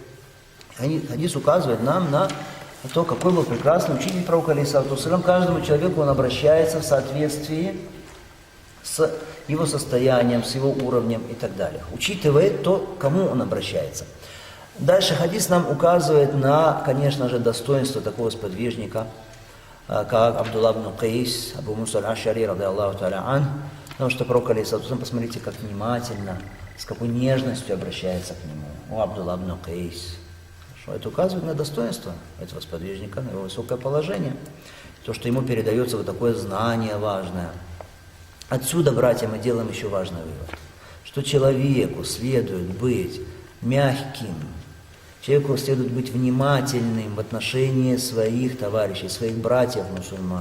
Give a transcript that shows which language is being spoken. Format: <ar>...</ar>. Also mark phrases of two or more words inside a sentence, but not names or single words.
<ru>Хадис указывает нам на то, какой был прекрасный учитель пророка,</ru> <ar>عليه الصلاة والسلام.</ar> <ru>Каждому человеку он обращается в соответствии с его состоянием, с его уровнем и так далее. Учитывает то, к кому он обращается. Дальше хадис нам указывает на, конечно же, достоинство такого сподвижника, как Абдулла ибн Кайс, Абу Муса аль-Аш'ари,</ru> <ar>رضي الله تعالى عنه,</ar> <ru>потому что пророк,</ru> <ar>عليه الصلاة والسلام,</ar> <ru>посмотрите, как внимательно, с какой нежностью обращается к нему. О, Абдулла ибн Кайс. Это указывает на достоинство этого сподвижника, на его высокое положение, то, что ему передается вот такое знание важное. Отсюда, братья, мы делаем еще важный вывод, что человеку следует быть мягким, человеку следует быть внимательным в отношении своих товарищей, своих братьев-мусульман.</ru>